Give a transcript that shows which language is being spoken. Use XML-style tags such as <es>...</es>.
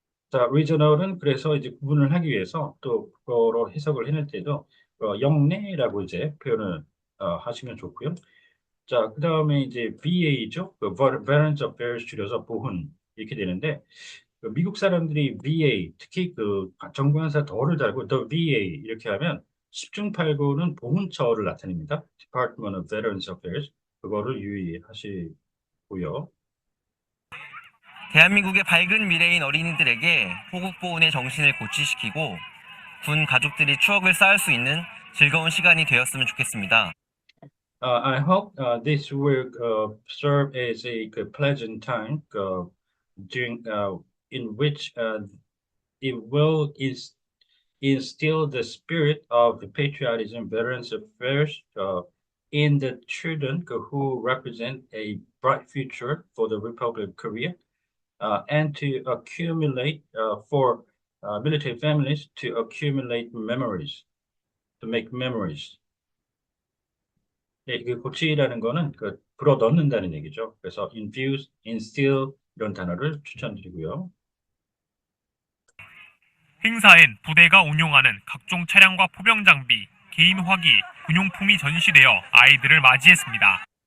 <ko>자, regional은 그래서 이제 구분을 하기 위해서 또 그거로 해석을 해낼 때도 영내라고 이제 표현을 하시면 좋고요. 자, 그 다음에 이제 VA죠. Veterans Affairs 줄여서 보훈 이렇게 되는데 미국 사람들이 VA 특히 정부관사 더를 달고 the VA 이렇게 하면 10중 8구는 보훈처를 나타냅니다.</ko> <en>Department of Veterans Affairs</en> <ko>그거를 유의하시고요. 대한민국의 밝은 미래인 어린이들에게 호국보훈의 정신을 고취시키고 군 가족들이 추억을 쌓을 수 있는 즐거운 시간이 되었으면 좋겠습니다.</ko> <en>I hope this will serve as a pleasant time during in which it will instill the spirit of the patriotism, veterans affairs in the children who represent a bright future for the Republic of Korea, and to accumulate for military families to accumulate memories, to make memories.</en> <ko>네, 이게 고치라는 거는 불어 넣는다는 얘기죠. 그래서 infuse, instill 이런 단어를 추천드리고요. 행사엔 부대가 운용하는 각종 차량과 포병 장비, 개인 화기, 군용품이 전시되어 아이들을 맞이했습니다.</ko>